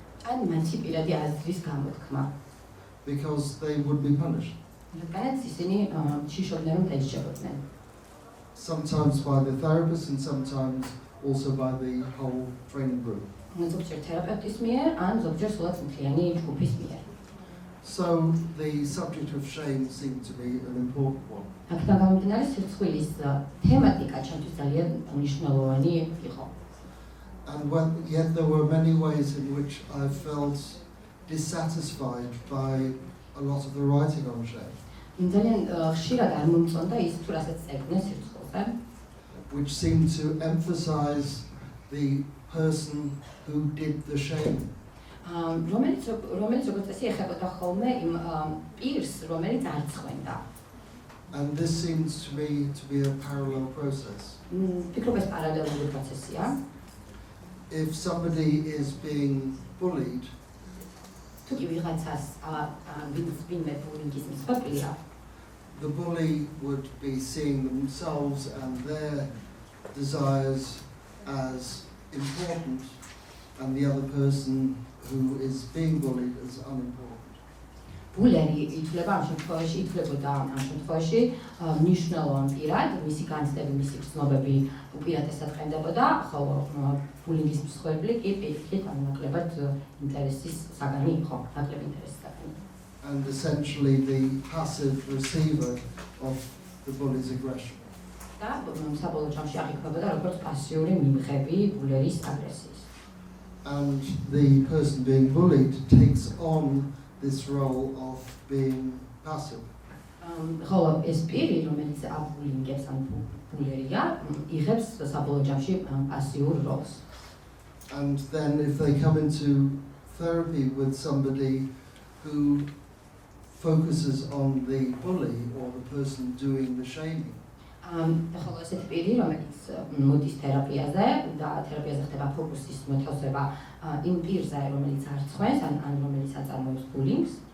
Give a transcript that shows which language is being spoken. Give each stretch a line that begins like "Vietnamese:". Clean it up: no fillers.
Georgian: ან მათი პირადი აზრის გამოთქმა.
English: Because they would be punished.
Georgian: რადგანაც ისინი შიშობდნენ რომ დაიჭებოდნენ.
English: Sometimes by the therapist and sometimes also by the whole training group.
Georgian: ზოგჯერ თერაპევტის მიერ, ან ზოგჯერ სულაც მთლიანი ჯგუფის მიერ.
English: So the subject of shame seemed to be an important one.
Georgian: აქედან გამომდინარე სირცხვილის თემატიკა ჩემთვის ძალიან მნიშვნელოვანი იყო.
English: And yet there were many ways in which I felt dissatisfied by a lot of the writing on shame.
Georgian: ძალიან ხშირად არ მომწონდა ის თუ რასაც წერდნენ სირცხვილზე.
English: Which seemed to emphasize the person who did the shaming.
Georgian: რომელიც როგორც წესი ეხებოდა ხოლმე იმ პირს, რომელიც არ წვენდა.
English: And this seems to me to be a parallel process.
Georgian: ფიქრობ ეს პარალელური პროცესია.
English: If somebody is being bullied,
Georgian: თუ კი ვიღაცას ვინმე ბულინგის მსხვერპლია,
English: the bully would be seeing themselves and their desires as important and the other person who is being bullied as unimportant.
Georgian: ბულერი ითვლება ამ შემთხვევაში, ითვლებოდა ამ შემთხვევაში მნიშვნელოვან პირად, მისი განცდები, მისი გრძნობები უპირატესად ყენდებოდა, ხოლო ბულინგის მსხვერპლი კი პირიქით ნაკლებად ინტერესის საგანი იყო, ნაკლებ ინტერესის საგანი.
English: And essentially the passive receiver of the bully's aggression.
Georgian: და საბოლოო ჯამში აღიქმებოდა როგორც პასიური მიმღები ბულერის აგრესიის.
English: And the person being bullied takes on this role of being passive.
Georgian: ხოლო ეს პირი, რომელიც აბულინგებს ან ბულერია, იღებს საბოლოო ჯამში პასიურ როლს.
English: And then if they come into therapy with somebody who focuses on the bully or the person doing the shaming.
Georgian: ხოლო ესეთი პირი, რომელიც მოდის თერაპიაზე და თერაპიაზე ხდება ფოკუსის მოთავსება იმ პირზე, რომელიც არ წვენს ან რომელიც აწარმოებს ბულინგს.